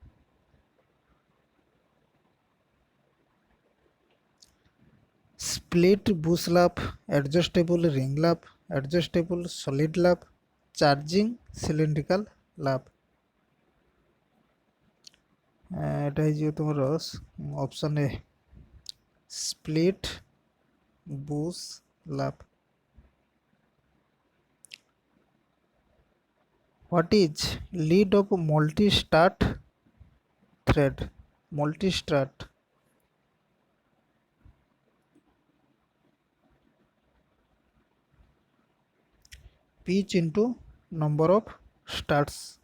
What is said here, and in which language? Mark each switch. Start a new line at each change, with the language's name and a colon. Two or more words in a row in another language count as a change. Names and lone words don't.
English: Split bush lap, adjustable ring lap, adjustable solid lap, charging cylindrical lap.
Odia: এটা ହେଇଯିବ ତୁମର ଅପସନ୍ ଏ
English: split bush lap. What is lead of multi-start thread? Multi-start. Pitch into number of starts.